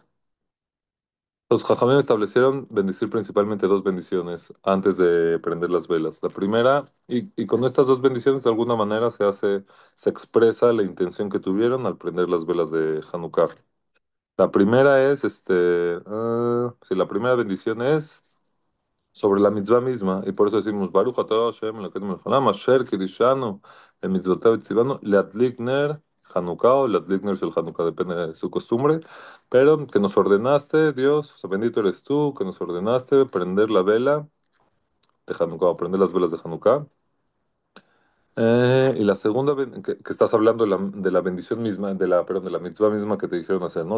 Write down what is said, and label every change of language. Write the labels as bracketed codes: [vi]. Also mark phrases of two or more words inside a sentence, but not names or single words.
[es] Los Jajamim establecieron bendecir principalmente dos bendiciones antes de prender las velas. La primera, y con estas dos bendiciones de alguna manera se expresa la intención que tuvieron al prender las velas de Hanukkah. La primera es, sí, la primera bendición es sobre la mitzvah misma, y por eso decimos, [he] ברוך אתה השם אלוקינו מלך העולם אשר קידשנו במצוותיו וציוונו להדליק נר חנוכה או להדליק נר של חנוכה, [es] depende de su costumbre, pero que nos ordenaste, Dios, o sea, bendito eres tú, que nos ordenaste prender la vela de Hanukkah, o prender las velas de Hanukkah. Y la segunda, que estás hablando de la bendición misma, perdón, de la mitzvah misma que te dijeron hacer, ¿no?